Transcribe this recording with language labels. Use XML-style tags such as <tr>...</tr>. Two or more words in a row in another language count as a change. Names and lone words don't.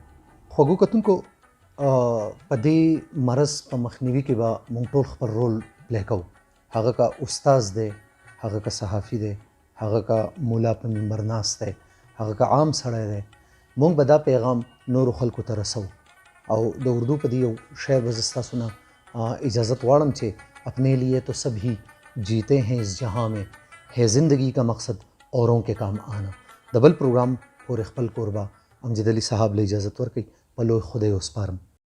<ps>خوږو کتونکو په دې مرض په مخنیوي کې به موږ ټول خپل رول پلی کوو، هغه که استاز دی، هغه که صحافي دی، هغه که مولا په منبر ناست دی، هغه که عام سړی دی. موږ به دا پیغام نورو خلکو ته رسو. او د اردو په دې یو شعر به زه ستاسو نه اجازت غواړم چې</ps> <ur>اپنے لیے تو سبھی جیتے ہیں اس جہاں میں ہے زندگی کا مقصد اوروں کے کام آنا.</ur> <ps>د بل پروګرام پورې خپل کوربه امجد علي صاحب له اجازت ورکوي په لوی خدای وسپارم.</ps>